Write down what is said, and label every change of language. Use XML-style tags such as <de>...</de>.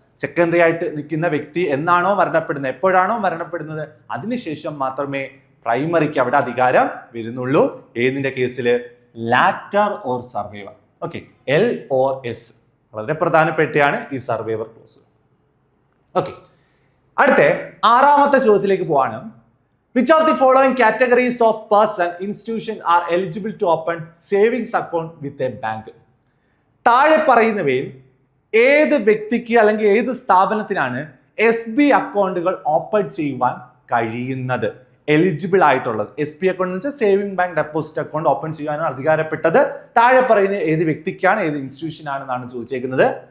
<ml>Secondary ആയിട്ട് നിൽക്കുന്ന വ്യക്തി എന്നാണോ മരണപ്പെടുന്നത്, എപ്പോഴാണോ മരണപ്പെടുന്നത് അതിനുശേഷം മാത്രമേ പ്രൈമറിക്ക് അവിടെ അധികാരം വരുന്നുള്ളൂ. ഏതിന്റെ കേസിൽ? Lateral or survivor. Okay, LOS വളരെ പ്രധാനപ്പെട്ടാണ് ഈ സർവൈവർ ക്ലോസ്. ഓക്കെ, അടുത്ത ആറാമത്തെ ചോദ്യത്തിലേക്ക് പോവാണ്.</ml> <en>Which of the following categories of person institution are eligible to open savings account with a bank?</en> <ml>താഴെ പറയുന്നവയിൽ ഏത് വ്യക്തിക്ക് അല്ലെങ്കിൽ ഏത് സ്ഥാപനത്തിനാണ് SB അക്കൗണ്ടുകൾ ഓപ്പൺ ചെയ്യുവാൻ കഴിയുന്നത്, എലിജിബിൾ ആയിട്ടുള്ളത്? SB അക്കൗണ്ട് എന്ന് വെച്ചാൽ saving bank deposit account open ചെയ്യാനാണ് അധികാരപ്പെട്ടത്. താഴെ പറയുന്ന ഏത് വ്യക്തിക്കാണ്, ഏത് ഇൻസ്റ്റിറ്റ്യൂഷൻ ആണെന്നാണ് ചോദിച്ചേക്കുന്നത്.</ml>